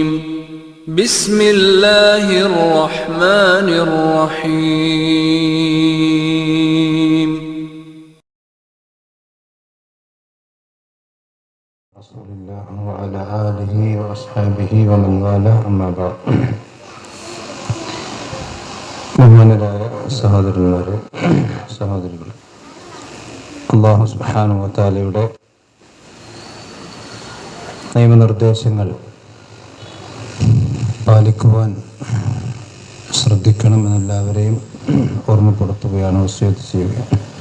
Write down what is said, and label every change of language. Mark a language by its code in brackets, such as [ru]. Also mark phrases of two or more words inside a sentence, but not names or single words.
[ar] بسم الله الرحمن الرحيم. رسول الله وعلى آله وأصحابه ومن والاه أما بعد. [ml] ബഹുമാനരായ സഹോദരികളെ, അല്ലാഹു [ar] سبحانه و [ml] തആലയുടെ നിയമനിർദ്ദേശങ്ങൾ പാലിക്കുവാൻ ശ്രദ്ധിക്കണമെന്നെല്ലാവരെയും ഓർമ്മപ്പെടുത്തുകയാണ്, വസിയത്ത് ചെയ്യുകയാണ്.